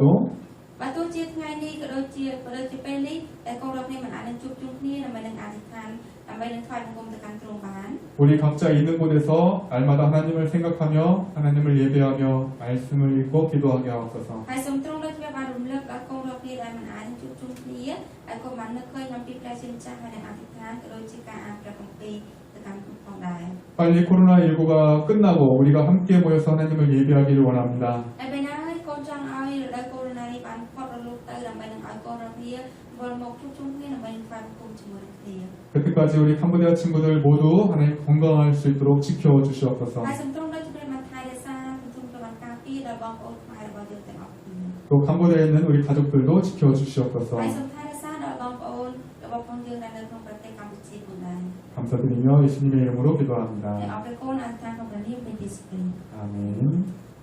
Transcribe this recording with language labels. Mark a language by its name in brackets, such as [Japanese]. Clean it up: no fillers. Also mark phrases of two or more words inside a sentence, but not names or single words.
[Khmer] បើទោះជាថ្ងៃនេះក៏ដូចជាពេលនេះតែកូនរាល់គ្នាមិនអាចនឹងជួបជុំគ្នាដើម្បីនឹងអធិដ្ឋានដដើម្បីនឹងថ្វាយបង្គំទៅកាន់ទ្រង់បាន [Korean] 우리 각자 있는 곳에서 날마다 하나님을 생각하며 하나님을 예배하며 말씀을 읽고 기도하게 하옵소서. [Khmer] ហើយសូមទ្រង់ដូចជាបានរំលឹកដល់កូនរបស់គ្នាដែលមិនអាចជួបជុំគ្នាហើយកុំបាននឹកឃើញអំពីព្រះជាម្ចាស់ហើយនឹងអធិដ្ឋានក៏ដូចជាការអានព្រះគម្ពីរទៅកាន់ផងដែរ [Korean] 빨리 코로나19가 끝나고 우리가 함께 모여서 하나님을 예배하기를 원합니다. [Khmer] ហើយពេលណាហើយកូនចង់ឲ្យរដូវកូវីដ -19 បានផុតរលត់ទៅដើម្បីនឹងឲ្យកូនរបស់គ្នាវិលមកជួបជុំគ្នាដើម្បីនឹងថ្វាយបង្គំជាមួយនឹងគ្នា [Korean] 그때까지 우리 캄보디아 친구들 모두 하나님 건강할 수 있도록 지켜주시옵소서. [Khmer] ហើយសូមទ្រង់ដូចជាព្រះបានថែរក្សាសូមទ្រង់បានការពារដល់បងប្អូនខ្មែររបស់យើងទាំងអស់គ្នា [Korean] 또 캄보디아에 있는 우리 가족들도 지켜주시옵소서. [Khmer] ហើយសូមថែរក្សាដល់បងប្អូនរបស់ផងយើងដែលនៅក្នុងប្រទេសកម្ពុជាផងដែរ [Korean] 감사드리며 예수님의 이름으로 기도합니다. [Khmer] ហើយអរគុណអរគុណអធិដ្ឋានក្នុងព្រះនាមព្រះយេស៊ូវគ្រីស្ទ [Korean] 아멘.